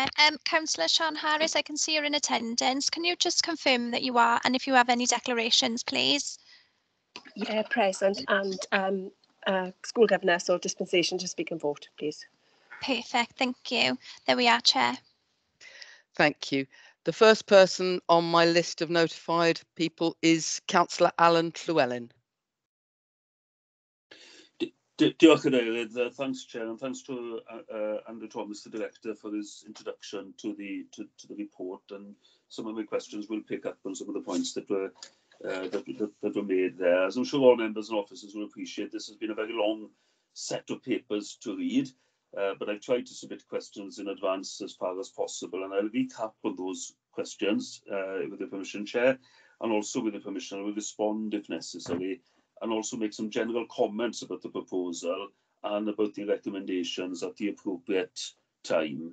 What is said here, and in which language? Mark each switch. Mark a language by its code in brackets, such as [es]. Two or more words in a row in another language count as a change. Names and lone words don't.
[en] Councillor Sian Harris, I can see you're in attendance. Can you just confirm that you are, and if you have any declarations, please? Yeah, present, and school governor, so dispensation to speak and vote, please. Perfect, thank you. There we are, Chair. Thank you. The first person on my list of notified people is Councillor Alan Llewellyn. [cy] Diolch yn eilydd. [en] Thanks, Chair, and thanks to Andrew Thomas, the Director, for his introduction to the report. And some of my questions will pick up on some of the points that were made there. As I'm sure all members and officers will appreciate, this has been a very long set of papers to read, but I've tried to submit questions in advance as far as possible, and I'll recap on those questions with the permission, Chair, and also with the permission I will respond if necessary, and also make some general comments about the proposal and about the recommendations at the appropriate time.